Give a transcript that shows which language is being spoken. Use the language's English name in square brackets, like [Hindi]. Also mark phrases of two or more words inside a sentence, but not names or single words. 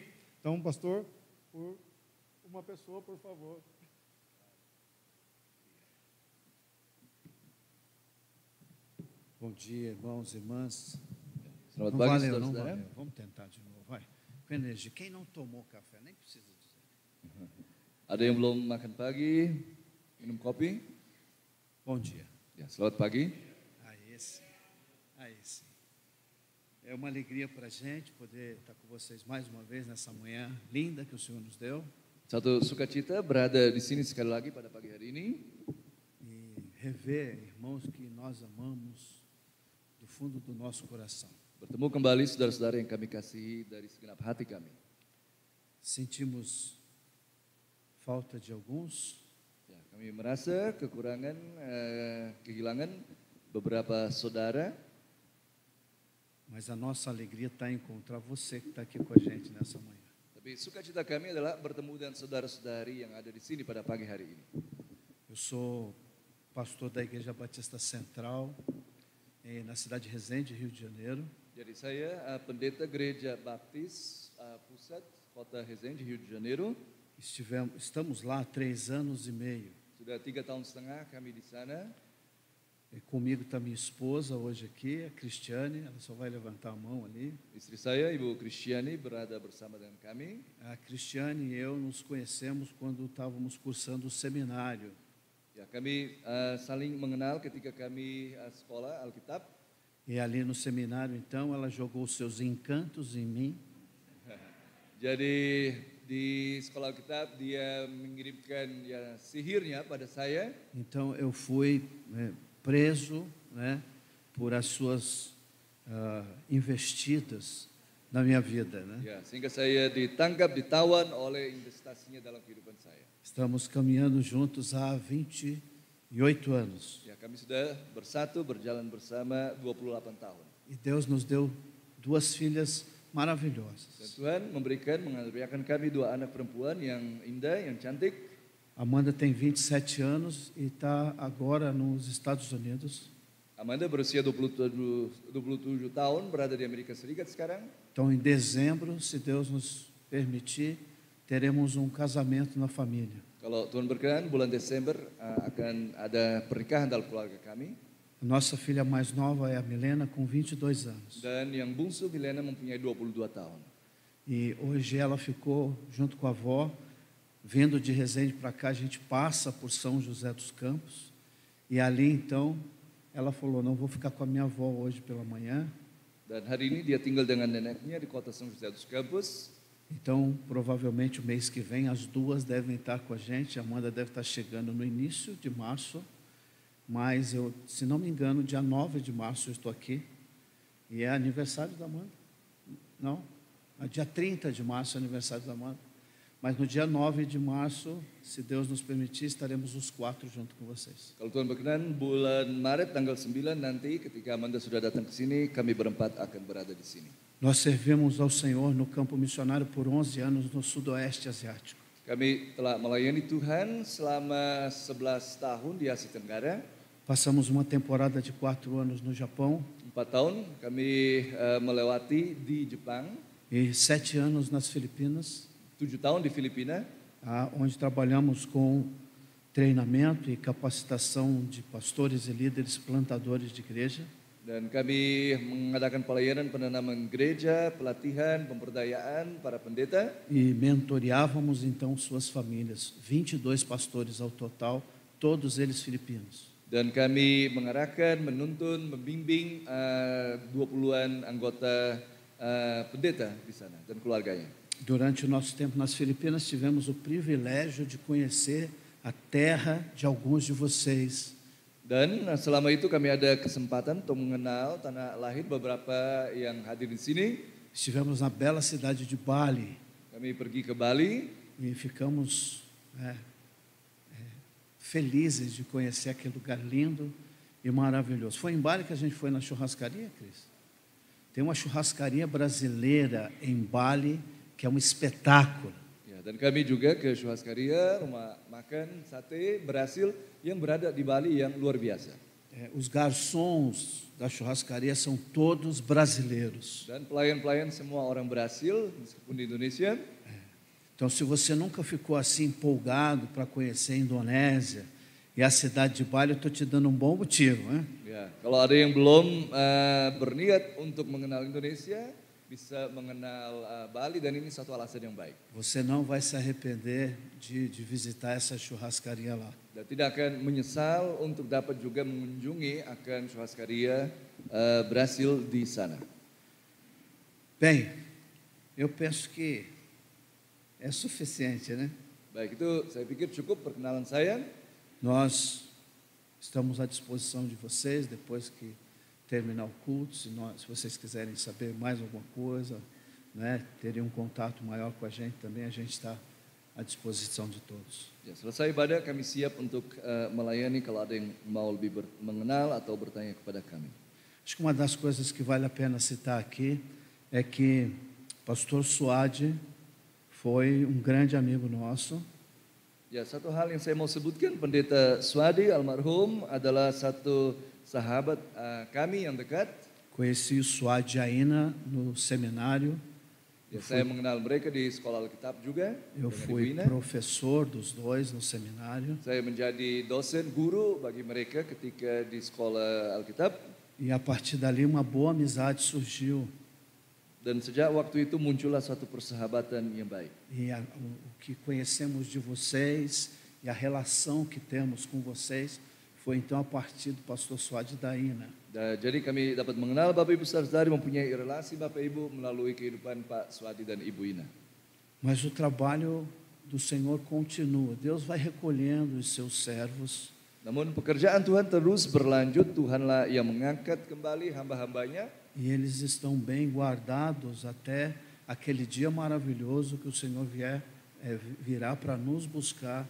[Portuguese] Então, pastor, por uma pessoa, por favor. Bom dia, irmãos e irmãs. [Indonesian] Selamat [Portuguese] Não [Indonesian] pagi, [Portuguese] valeu, [Indonesian] saudara [Portuguese] não [Indonesian] saudara. [Portuguese] valeu. Vamos tentar de novo, vai. Com energia. Quem não tomou café, nem precisa dizer. [Indonesian] Ada yang belum makan pagi, minum kopi? [Portuguese] Bom dia. [Indonesian] Ya, selamat pagi. [Portuguese] Aí sim. Aí sim. É uma alegria para a gente poder estar com vocês mais uma vez nessa manhã linda que o Senhor nos deu. [Indonesian] Satu sukacita berada di sini sekali lagi pada pagi hari ini [Portuguese] E rever irmãos que nós amamos do fundo do nosso coração. [Indonesian] bertemu kembali saudara-saudara yang kami kasihi dari segenap hati kami. [Portuguese] Sentimos falta de alguns, [Indonesian] Ya, kami merasa kekurangan, kehilangan beberapa saudara, [Portuguese] mas a nossa alegria está em encontrar você que está aqui com a gente nessa manhã. [Indonesian] tapi sukacita kami adalah bertemu dengan saudara-saudari yang ada di sini pada pagi hari ini. [Portuguese] Eu sou pastor da Igreja Batista Central, na cidade de Resende, Rio de Janeiro. [Indonesian] Jadi saya pendeta Gereja Baptis Pusat Kota Resende, Rio de Janeiro. [Portuguese] Estamos lá há 3 anos e meio. [Indonesian] Sudah 3 tahun setengah kami di sana. [Portuguese] E comigo está minha esposa hoje aqui, a Cristiane, ela só vai levantar a mão ali. [Indonesian] Istri saya, Ibu Kristiani, berada bersama dengan kami. [Portuguese] A Cristiane e eu nos conhecemos quando estávamos cursando o seminário. [Indonesian] Ya, kami saling mengenal ketika kami sekolah Alkitab. [Portuguese] E ali no seminário, então, ela jogou os seus encantos em mim. [Indonesian] Jadi di sekolah Alkitab dia mengirimkan ya sihirnya pada saya. [Portuguese] Então eu fui preso, né, por as suas investidas na minha vida, né? [Indonesian] Ya, sehingga saya ditangkap, ditawan oleh investasinya dalam kehidupan saya. [Portuguese] Estamos caminhando juntos há 28 anos. [Indonesian] Ya, kami sudah bersatu berjalan bersama 28 tahun. [Portuguese] E Deus nos deu 2 filhas maravilhosas. [Indonesian] Dan Tuhan mengaruniakan kami 2 anak perempuan yang indah, yang cantik. [Portuguese] Amanda tem 27 anos e está agora nos Estados Unidos. [Indonesian] Amanda berusia 27 tahun, berada di Amerika Serikat sekarang. [Portuguese] Então, em dezembro, se Deus nos permitir, teremos um casamento na família. [Indonesian] Kalau Tuhan berkenan, bulan Desember akan ada pernikahan dalam keluarga kami. [Portuguese] A nossa filha mais nova é a Milena, com 22 anos. [Indonesian] Dan yang bungsu Milena mempunyai 22 tahun. [Portuguese] E hoje ela ficou junto com a avó, vindo de Resende para cá, a gente passa por São José dos Campos. E ali, então, ela falou, não vou ficar com a minha avó hoje pela manhã. [Indonesian] Dan hari ini dia tinggal dengan neneknya di kota São José dos Campos. [Portuguese] Então, provavelmente o mês que vem, as duas devem estar com a gente. A Amanda deve estar chegando no início de março. Mas eu, se não me engano, dia 9 de março eu estou aqui. E é aniversário da Amanda. Não? Dia 30 de março é aniversário da Amanda. Mas no dia 9 de março, se Deus nos permitir, estaremos os 4 junto com vocês. [Indonesian] Kalau Tuhan berkenan, bulan Maret tanggal 9 nanti ketika Amanda sudah datang ke sini, kami berempat akan berada di sini. [Portuguese] Nós servimos ao Senhor no campo missionário por 11 anos no Sudoeste Asiático. [Indonesian] Kami telah melayani Tuhan selama 11 tahun di Asia Tenggara. [Portuguese] Passamos uma temporada de 4 anos no Japão. [Indonesian] 4 tahun kami melewati di Jepang. [Portuguese] E 7 anos nas Filipinas. [Indonesian] 7 tahun di Filipina. [Portuguese] Onde trabalhamos com treinamento e capacitação de pastores e líderes plantadores de igreja. [Indonesian] Dan kami mengadakan pelayanan penanaman gereja, pelatihan, pemberdayaan para pendeta. [Portuguese] E mentoreávamos então suas famílias, 22 pastores ao total, todos eles filipinos. [Indonesian] Dan kami mengarahkan, menuntun, membimbing 20-an anggota pendeta di sana dan keluarganya. [Portuguese] Durante o nosso tempo nas Filipinas, tivemos o privilégio de conhecer a terra de alguns de vocês. [Indonesian] Dan selama itu kami ada kesempatan untuk mengenal tanah lahir beberapa yang hadir di sini. [Portuguese] Estivemos na bela cidade de Bali [Indonesian] Kami pergi ke Bali [Portuguese] e ficamos felizes de conhecer aquele lugar lindo e maravilhoso. Foi em Bali que a gente foi na churrascaria, Cris? Tem uma churrascaria brasileira em Bali que é um espetáculo. [Indonesian] ya, dan kami juga ke churrascaria, rumah makan sate Brasil yang berada di Bali yang luar biasa. [Portuguese] Os garçons da churrascaria são todos brasileiros. [Indonesian] Dan pelayan-pelayan semua orang Brasil meskipun di Indonesia. [Portuguese] Então, se você nunca ficou assim empolgado para conhecer a Indonésia e a cidade de Bali, eu estou te dando um bom motivo, né? [Indonesian] Ya, kalau ada yang belum berniat untuk mengenal Indonesia, bisa mengenal Bali dan ini satu alasan yang baik. [Portuguese] Você não vai se arrepender de visitar essa churrascaria lá. [Indonesian] Dan tidak akan menyesal untuk dapat juga mengunjungi akan churrascaria Brasil di sana. [Portuguese] Bem, eu penso que é suficiente, né? [Indonesian] Baik, itu saya pikir cukup perkenalan saya. [Portuguese] Nós estamos à disposição de vocês depois que terminar o culto, se vocês quiserem saber mais alguma coisa, né, terem um contato maior com a gente também, a gente está à disposição de todos. [Indonesian] Ya, selesai ibadah kami siap untuk melayani kalau ada yang mau lebih mengenal atau bertanya kepada kami. [Portuguese] Acho que uma das coisas que vale a pena citar aqui é que pastor Suade foi um grande amigo nosso. [Indonesian] Ya, satu hal yang saya mau sebutkan, pendeta Suadi almarhum adalah satu sahabat kami yang dekat. [Portuguese] Conheci o Suade Aina no seminário. [Indonesian] Ya, saya mengenal mereka di sekolah Alkitab juga. [Portuguese] Eu [Indonesian] dengan [Portuguese] fui [Indonesian] Ibu Ina. [Portuguese] professor dos dois no seminário. [Indonesian] Saya menjadi dosen guru bagi mereka ketika di sekolah Alkitab. [Portuguese] E a partir dali uma boa amizade surgiu. [Indonesian] Dan sejak waktu itu muncullah suatu persahabatan yang baik. [Portuguese] E o que conhecemos de vocês e a relação que temos com vocês foi então a partir do pastor Suade Daina. [Indonesian] Jadi kami dapat mengenal Bapak Ibu Saudara, mempunyai relasi Bapak Ibu melalui kehidupan Pak Suadi dan Ibu Ina. [Portuguese] Mas o trabalho do Senhor continua. Deus vai recolhendo os seus servos. [Indonesian] Namun pekerjaan Tuhan terus berlanjut, Tuhanlah yang mengangkat kembali hamba-hambanya. [Portuguese] E eles estão bem guardados até aquele dia maravilhoso que o Senhor virá para nos buscar.